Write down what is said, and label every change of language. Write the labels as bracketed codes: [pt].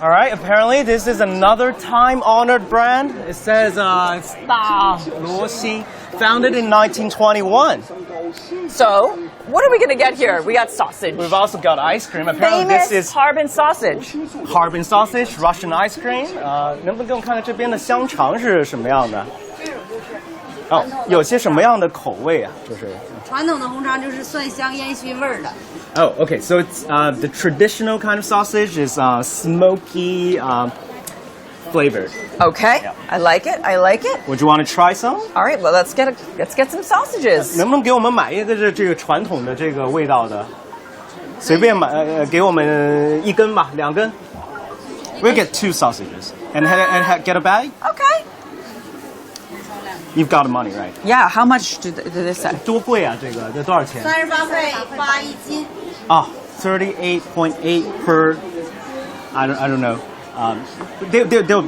[en] All right, apparently this is another time-honored brand. It says Luoxi, founded in 1921. So, what are we going to get here? We got sausage. We've also got ice cream. Apparently Famous this is Harbin sausage. Harbin sausage, Russian ice cream. [zh] 能不能给我们看看这边的香肠是什么样的？哦，有些什么样的口味啊？就是传统的红肠就是蒜香烟熏味儿的。 [en] Oh, okay. So it's the traditional kind of sausage is smoky flavored. Okay, yeah. I like it. Would you want to try some? All right, well let's get some sausages. [zh] 能不能给我们买一个这个传统的这个味道的？随便买给我们一根吧，2根。 [en] We'll get 2 sausages and get a bag. Okay. You've got the money, right? Yeah. How much did they say? [zh] 多贵啊，这个多少钱？38块8一斤。 [en] 啊 ，38.8 per. I don't know. They'll